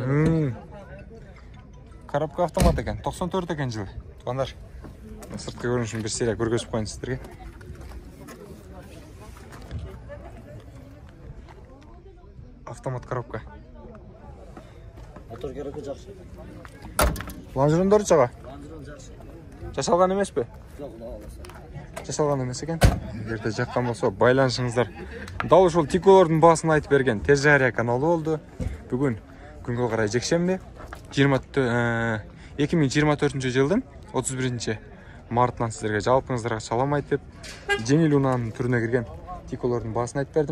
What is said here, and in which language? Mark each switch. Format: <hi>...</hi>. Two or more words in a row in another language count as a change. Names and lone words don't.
<kk>Коробка автомат екен, 94 екен жылы. Туғандар, сыртқы көрінішін бір серия көргөзіп қойын сіздерге. Автомат коробка.</kk> <ky>Мотор кереки жакшы. Лонжерондор чага? Лонжерон жакшы. Жасалган эмеспи? Жок, Кудай кааласа. Жасалган эмес экен. Эгерде жаккан болсо байланышыңыздар. Дал ушул тиколордун баасын айтып берген Тержария каналы болду. Бүгүн күнгө карай жекшемби 2024-жылдын 31 мартынан сиздерге жалпыңыздарга салам айтып, жеңил унаанын түрүнө кирген тиколордун баасын айтып бердим.</ky>